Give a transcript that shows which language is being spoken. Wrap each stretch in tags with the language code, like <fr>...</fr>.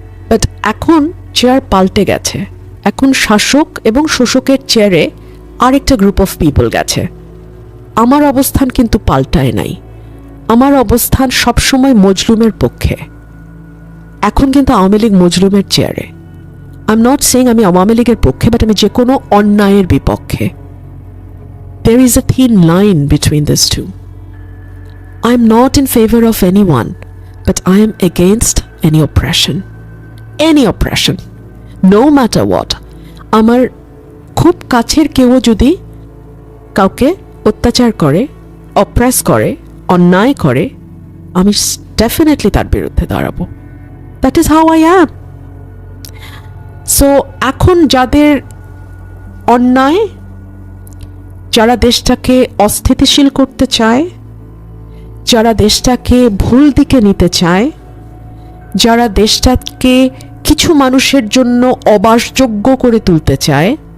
<bn>But এখন chair পাল্টে গেছে, এখন শাসক এবং শোষকের চেয়ারে আরেকটা গ্রুপ অফ পিপল গেছে। আমার অবস্থান কিন্তু পাল্টায় নাই, আমার অবস্থান সবসময় মজলুমের পক্ষে। এখন কিন্তু আওয়ামী লীগ মজলুমের চেয়ারে।</bn> <en>I am not saying</en> <bn>আমি আওয়ামী লীগের পক্ষে, বাট আমি যে কোনো অন্যায়ের বিপক্ষে।</bn> <en>There is a thin line between these two. I am not in favor of anyone, but I am against any oppression. Any oppression, no matter what.</en> <bn>আমার খুব কাছের কেউ যদি কাউকে অত্যাচার করে, অপ্রেস করে, অন্যায় করে, আমি ডেফিনেটলি তার বিরুদ্ধে দাঁড়াবো।</bn> <en>That is how I am.</en> <bn>So এখন যাদের অন্যায়, যারা দেশটাকে অস্থিতিশীল করতে চায়, যারা দেশটাকে ভুল দিকে নিতে চায়, যারা দেশটাকে কিছু মানুষের জন্য অবাসযোগ্য করে তুলতে চায়,</bn>